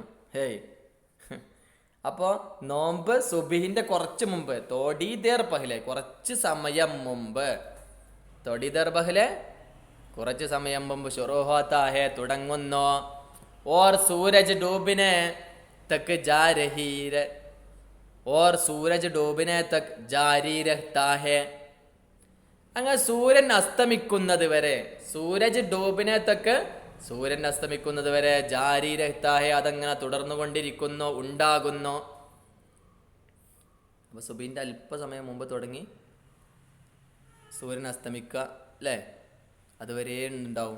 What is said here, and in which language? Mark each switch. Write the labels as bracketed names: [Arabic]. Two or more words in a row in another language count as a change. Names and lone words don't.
[Malayalam] ഹേയ്, അപ്പോൾ നോമ്പ് സുബിഹിന്റെ കുറച്ച് മുമ്പ്, [Hindi] थोड़ी देर पहले, [Malayalam] കുറച്ച് സമയം മുമ്പ്, [Hindi] थोड़ी देर पहले, [Malayalam] കുറച്ച് സമയം മുമ്പ്, [Hindi] शुरू होता है, [Malayalam] തുടങ്ങുന്നു. [Hindi] और सूरज डूबने तक जा रही, और सूरज डूबने तक जारी रहता है. [Malayalam] അങ്ങനെ സൂര്യൻ അസ്തമിക്കുന്നത് വരെ, [Hindi] सूरज डूबने तक, [Malayalam] സൂര്യൻ അസ്തമിക്കുന്നത് വരെ [Hindi] जारी रहता है, [Malayalam] അതങ്ങനെ തുടർന്നുകൊണ്ടിരിക്കുന്നു, ഉണ്ടാകുന്നു. അപ്പോൾ സുബീൻ്റെ അല്പസമയം മുമ്പ് തുടങ്ങി സൂര്യൻ അസ്തമിക്കുക അല്ലേ, അതുവരെ ഉണ്ടാവും.